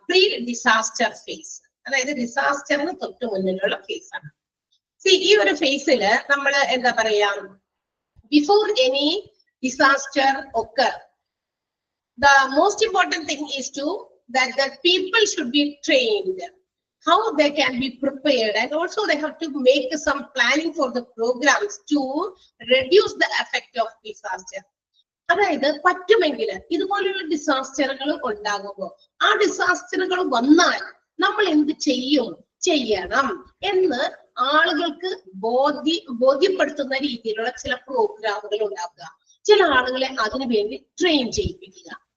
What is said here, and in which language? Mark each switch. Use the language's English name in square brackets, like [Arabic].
[Malayalam] Pre disaster face, അതായത് ഡിസാസ്റ്ററിന് തൊട്ട് മുന്നിലുള്ള ഫേസ് ആണ്. ഈ ഒരു ഫേസില് നമ്മൾ എന്താ പറയാ, [English] Before any disaster occur, the most important thing is that the people should be trained how they can be prepared, and also they have to make some planning for the programs to reduce the effect of disaster. [Malayalam] അതായത് പറ്റുമെങ്കിൽ ഇതുപോലെയുള്ള ഡിസാസ്റ്ററുകൾ ഉണ്ടാകുമ്പോൾ ആ ഡിസാസ്റ്ററുകൾ വന്നാൽ നമ്മൾ എന്ത് ചെയ്യണം എന്ന് ആളുകൾക്ക് ബോധ്യപ്പെടുത്തുന്ന രീതിയിലുള്ള ചില പ്രോഗ്രാമുകൾ ഉണ്ടാക്കുക, ചില ആളുകളെ അതിനു വേണ്ടി ട്രെയിൻ ചെയ്യിപ്പിക്കുക.